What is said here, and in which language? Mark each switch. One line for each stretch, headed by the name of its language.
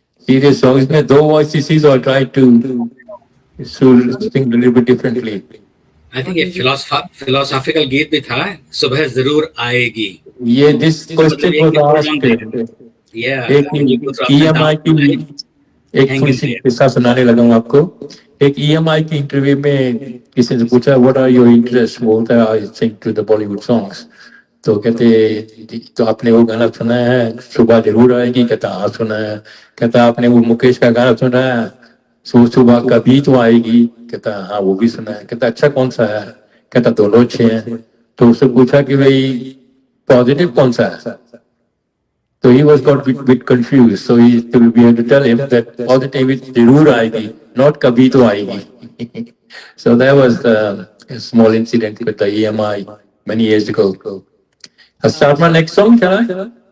English: serious song
Hindi: इसमें दो
English: voices और try to sing a little bit differently. I think
Hindi: ये philosophical गीत भी था सुबह जरूर आएगी ये
English: this question was asked
Hindi: एक EMI की एक थोड़ी सी किस्सा सुनाने लगा हूँ आपको एक EMI की इंटरव्यू में किसी ने पूछा
English: what are your interest
Hindi: बोलता है
English: I sing to the Bollywood songs
Hindi: तो कहते तो आपने वो गाना सुना है सुबह जरूर आएगी कहता हाँ सुना है कहता आपने वो मुकेश का गाना सुना है सुबह कभी तो आएगी कहता हाँ वो भी सुना है कहता अच्छा कौन सा है कहता दोनों अच्छे हैं तो उससे पूछा कि भाई पॉजिटिव कौन सा है
English: So he was got bit confused. So we had to tell him that positive is
Hindi: जरूर आएगी,
English: not
Hindi: कभी तो आएगी.
English: So that was a small incident with the EMI many years ago. I'll start my next song, shall I?